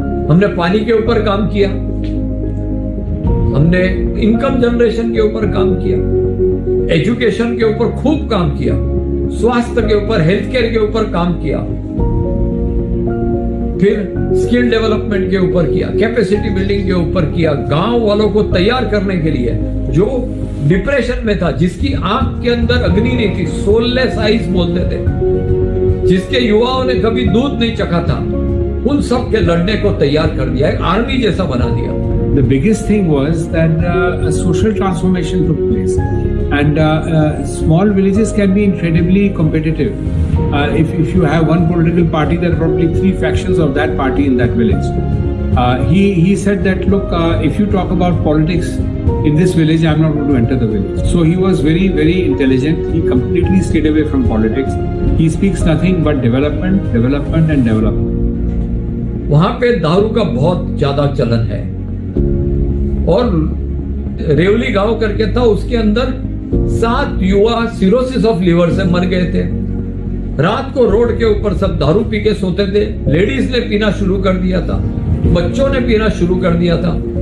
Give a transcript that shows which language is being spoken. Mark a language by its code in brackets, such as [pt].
[hi] हमने पानी के ऊपर काम किया, हमने इनकम जनरेशन के ऊपर काम किया, एजुकेशन के ऊपर खूब काम किया, स्वास्थ्य के ऊपर हेल्थ केयर के ऊपर काम किया, फिर स्किल डेवलपमेंट के ऊपर किया, कैपेसिटी बिल्डिंग के ऊपर किया। गांव वालों को तैयार करने के लिए जो डिप्रेशन में था, जिसकी आंख के अंदर अग्नि नहीं थी, सोललेस आइज बोलते थे, जिसके युवाओं ने कभी दूध नहीं चखा था, उन सब के लड़ने को तैयार कर दिया, एक आर्मी जैसा बना दिया। [en] The biggest thing was that a social transformation took place, and small villages can be incredibly competitive. If you have one political party, there are probably 3 factions of that party in that village. He said that look, if you talk about politics in this village, I'm not going to enter the village. So he was very, very intelligent. He completely stayed away from politics. He speaks nothing but development, development and development. [hi] वहां पे दारू का बहुत ज्यादा चलन है और रेवली गांव करके था, उसके अंदर 7 युवा सिरोसिस ऑफ लीवर से मर गए थे। रात को रोड के ऊपर सब दारू पी के सोते थे, लेडीज ने पीना शुरू कर दिया था, बच्चों ने पीना शुरू कर दिया था।